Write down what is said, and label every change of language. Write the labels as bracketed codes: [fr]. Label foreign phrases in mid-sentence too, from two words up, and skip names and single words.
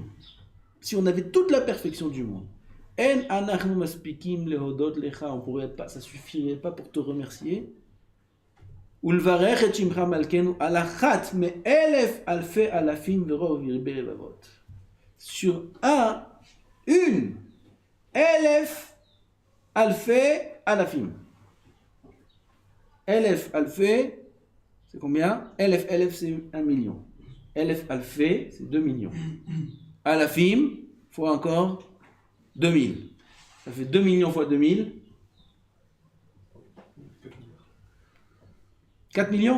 [fr] Si on avait toute la perfection du monde. On pourrait pas, ça suffirait pas pour te remercier. Sur une, [he] אלף, אלפי, אלפים. אלף, אלפי, [fr] c'est combien? Elef, c'est 1 million. [he] אלף, אלפי, [fr] c'est 2 millions. Alafim, fois encore 2000. Ça fait 2 millions fois 2000. 4 millions?